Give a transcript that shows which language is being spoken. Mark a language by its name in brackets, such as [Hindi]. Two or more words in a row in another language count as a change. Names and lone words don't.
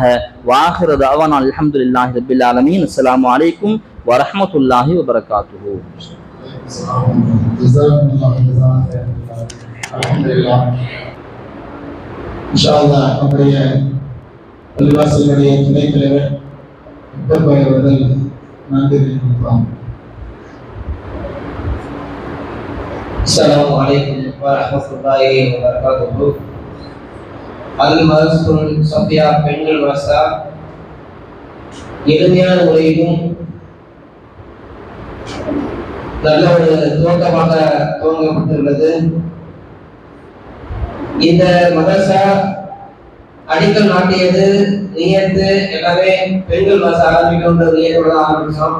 [Arabic] وآخر دعوانا الحمد لله رب العالمين. السلام عليكم ورحمة الله وبركاته. அல்ஹம்துலில்லாஹ். إن شاء الله [Tamil] நம்முடைய பள்ளிவாசலுடைய துணைத் தலைவர் அவர்கள் நன்றி தெரிவிப்பார். [Arabic] السلام عليكم ورحمة الله وبركاته. [Tamil] அல்-மஸ்ரூல் சஃபியா பெண்கள் மதரசா எளிமையான முறையிலும் நல்ல ஒரு துவக்கமாக துவங்கப்பட்டுள்ளது. இந்த மதரசா அடிக்கல் நாட்டியது நியத்து எல்லாமே பெண்கள் மதரசா ஆரம்பிக்கின்ற நியத்தோட ஆரம்பிச்சோம்.